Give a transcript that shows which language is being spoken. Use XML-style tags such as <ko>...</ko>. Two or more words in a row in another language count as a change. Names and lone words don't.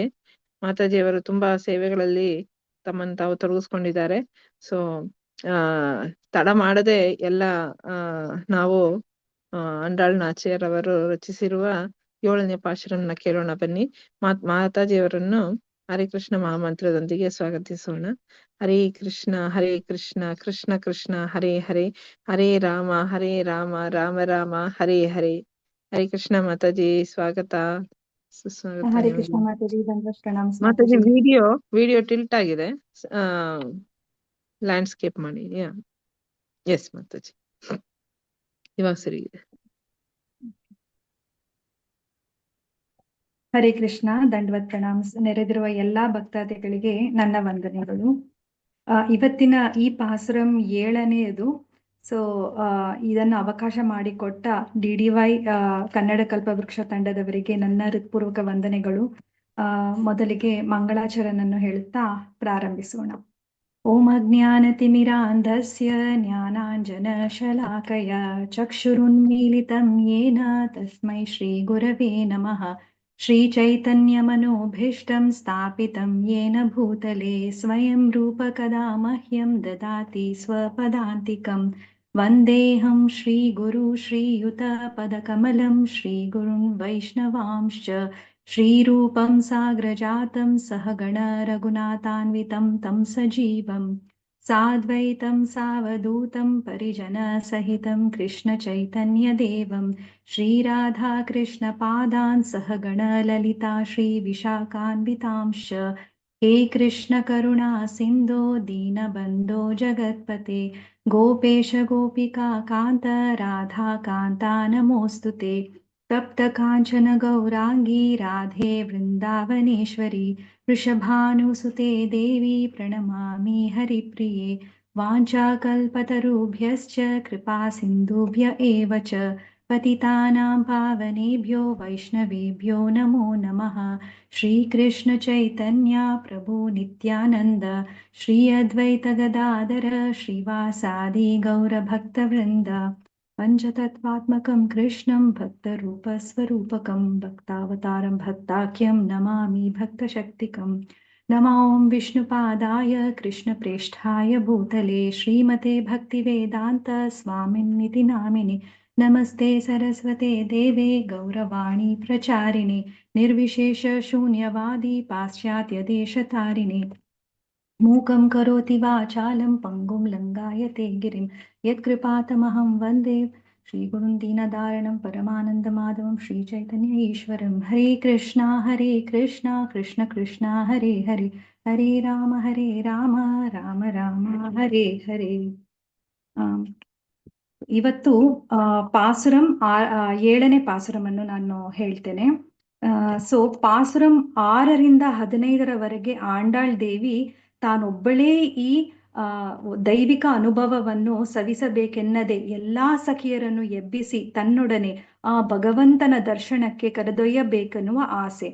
<kn>ಮಾತಾಜಿಯವರು ತುಂಬಾ ಸೇವೆಗಳಲ್ಲಿ ತಮ್ಮನ್ನು ತಾವು ತೊಡಗಿಸ್ಕೊಂಡಿದ್ದಾರೆ. ಸೊ ತಡ ಮಾಡದೆ ಎಲ್ಲ ನಾವು ಅಂಡಾಳ್ ನಾಚಿಯರವರು ರಚಿಸಿರುವ 7ನೇ ಪಾಶುರನ್ನ ಕೇಳೋಣ ಬನ್ನಿ. ಮಾತಾಜಿಯವರನ್ನು ಹರೇ ಕೃಷ್ಣ ಮಹಾಮಂತ್ರದೊಂದಿಗೆ ಸ್ವಾಗತಿಸೋಣ.</kn> <sa>ಹರೇ ಕೃಷ್ಣ ಕೃಷ್ಣ ಕೃಷ್ಣ ಹರೇ ಹರೇ, ಹರೇ ರಾಮ ರಾಮ ರಾಮ ಹರೇ ಹರೇ.</sa> <kn>ಹರೇ ಕೃಷ್ಣ ಮಾತಾಜಿ, ಸ್ವಾಗತ ಸುಸ್ವಾಗತ. ಹರೇ ಕೃಷ್ಣ ಮಾತಾಜಿ, ಪ್ರಣಾಮ ಮಾತಾಜಿ.</kn> <en>video tilt</en> <kn>ಆಗಿದೆ, ಲ್ಯಾಂಡ್ಸ್ಕೇಪ್ ಮಾಡಿ. ಎಸ್ ಮಾತಾಜಿ, ಇವಾಗ ಸರಿ ಇದೆ. ಹರೇ ಕೃಷ್ಣ, ದಂಡವತ್ ಪ್ರಣಾಮ. ನೆರೆದಿರುವ ಎಲ್ಲಾ ಭಕ್ತಾದಿಗಳಿಗೆ ನನ್ನ ವಂದನೆಗಳು. ಇವತ್ತಿನ ಈ ಪಾಸುರಂ 7ನೇದು. ಸೊ ಇದನ್ನು ಅವಕಾಶ ಮಾಡಿಕೊಟ್ಟ DDY ಕನ್ನಡ ಕಲ್ಪವೃಕ್ಷ ತಂಡದವರಿಗೆ ನನ್ನ ಹೃತ್ಪೂರ್ವಕ ವಂದನೆಗಳು. ಮೊದಲಿಗೆ ಮಂಗಳಾಚರಣನ್ನು ಹೇಳುತ್ತಾ ಪ್ರಾರಂಭಿಸೋಣ.</kn> <sa>ಓಂ ಅಜ್ಞಾನತಿಮಿರಾಂಧಸ್ಯ ಜ್ಞಾನಾಂಜನಶಲಾಕಯ ಚಕ್ಷುರುನ್ಮೀಲಿತಂ ಯೇನ ತಸ್ಮೈ ಶ್ರೀ ಗುರವೇ ನಮಃ. ಶ್ರೀಚೈತನ್ಯಮನೋಭೀಷ್ಟಂ ಸ್ಥಾಪಿತಂ ಯೇನ ಭೂತಲೆ ಸ್ವಯಂ ರೂಪಕದಾ ಮಹ್ಯಂ ದದಾತಿ ಸ್ವಪದಾಂತಿಕಂ. ವಂದೇಹಂ ಶ್ರೀಗುರು ಶ್ರೀಯುತಪದಕಮಲಂ ಶ್ರೀಗುರುನ್ ವೈಷ್ಣವಾಂಶ್ಚ ಶ್ರೀರೂಪಂ ಸಾಗ್ರಜಾತಂ ಸಹಗಣ ರಘುನಾಥಾನ್ವಿತಂ ತಂ ಸಜೀವಂ ಸಾದ್ವೈತಂ ಸಾವಧೂತಂ ಪರಿಜನ ಸಹಿತಂ ಕೃಷ್ಣ ಚೈತನ್ಯ ದೇವಂ ಶ್ರೀರಾಧಾ ಕೃಷ್ಣ ಪಾದಾನ್ ಸಹಗಣ ಲಲಿತಾ ಶ್ರೀ ವಿಶಾಖಾನ್ವಿತಾಂಶ್ಚ. ಹೇ ಕೃಷ್ಣ ಕರುಣಾ ಸಿಂಧೋ ದೀನಬಂಧೋ ಜಗತ್ಪತೆ ಗೋಪೇಶ ಗೋಪಿಕಾ ಕಾಂತ ರಾಧಾ ಕಾಂತಾ ನಮೋಸ್ತುತೆ. ತಪ್ತ ಕಾಂಚನ ಗೌರಾಂಗಿ ರಾಧೆ ವೃಂದಾವನೇಶ್ವರಿ ವೃಷಭಾನುಸುತೆ ದೇವಿ ಪ್ರಣಮಾಮಿ ಹರಿಪ್ರಿಯೆ. ವಾಂಛಾಕಲ್ಪತರುಭ್ಯಶ್ಚ ಕೃಪಾ ಸಿಂಧುಭ್ಯ ಏವ ಚ ಪತಿತಾನಾಂ ಪಾವನೇಭ್ಯೋ ವೈಷ್ಣವೇಭ್ಯೋ ನಮೋ ನಮಃ. ಶ್ರೀಕೃಷ್ಣ ಚೈತನ್ಯ ಪ್ರಭು ನಿತ್ಯಾನಂದ ಶ್ರೀ ಅದ್ವೈತ ಗದಾಧರ ಶ್ರೀವಾಸಾದಿ ಗೌರಭಕ್ತವೃಂದ. ಪಂಚತತ್ವಾತ್ಮಕಂ ಕೃಷ್ಣಂ ಭಕ್ತರೂಪಸ್ವರೂಪಕಂ ಭಕ್ತಾವತಾರಂ ಭಕ್ತಾಖ್ಯಂ ನಮಾಮಿ ಭಕ್ತಶಕ್ತಿಕಂ. ನಮೋ ಓಂ ವಿಷ್ಣುಪಾದಾಯ ಕೃಷ್ಣಪ್ರೇಷ್ಠಾಯ ಭೂತಲೆ ಶ್ರೀಮತೆ ಭಕ್ತಿವೇದಾಂತ ಸ್ವಾಮಿನ್ನಿತಿ ನಾಮಿನಿ. ನಮಸ್ತೆ ಸರಸ್ವತೆ ದೇವೆ ಗೌರವಾಣಿ ಪ್ರಚಾರಿಣಿ ನಿರ್ವಿಶೇಷ ಶೂನ್ಯವಾದಿ ಪಾಶ್ಚಾತ್ಯ ದೇಶತಾರಿಣಿ. ಮೂಕಂ ಕರೋತಿ ವಾಚಾಲಂ ಪಂಗುಂ ಲಂಘಾಯತೆ ಗಿರಿಂ ಯತ್ಕೃಪಾತಮಹಂ ವಂದೇ ಶ್ರೀಗುರುಂ ದೀನದಾರಣಂ ಪರಮಾನಂದಮಾಧವಂ ಶ್ರೀಚೈತನ್ಯ ಈಶ್ವರಂ. ಹರೇ ಕೃಷ್ಣ ಕೃಷ್ಣ ಕೃಷ್ಣ ಹರೇ ಹರೇ, ಹರೇ ರಾಮ ರಾಮ ರಾಮ ಹರೇ ಹರೇ.</sa> <kn>ಇವತ್ತು ಪಾಸುರಂ 7ನೇ ಪಾಸುರಮನ್ನು ನಾನು ಹೇಳ್ತೇನೆ. ಸೊ ಪಾಸುರಂ 6ರಿಂದ 15ರವರೆಗೆ ಆಂಡಾಳ್ ದೇವಿ ತಾನೊಬ್ಬಳೇ ಈ ದೈವಿಕ ಅನುಭವವನ್ನು ಸವಿಸಬೇಕೆನ್ನದೆ ಎಲ್ಲಾ ಸಖಿಯರನ್ನು ಎಬ್ಬಿಸಿ ತನ್ನೊಡನೆ ಆ ಭಗವಂತನ ದರ್ಶನಕ್ಕೆ ಕರೆದೊಯ್ಯಬೇಕೆನ್ನುವ ಆಸೆ.</kn>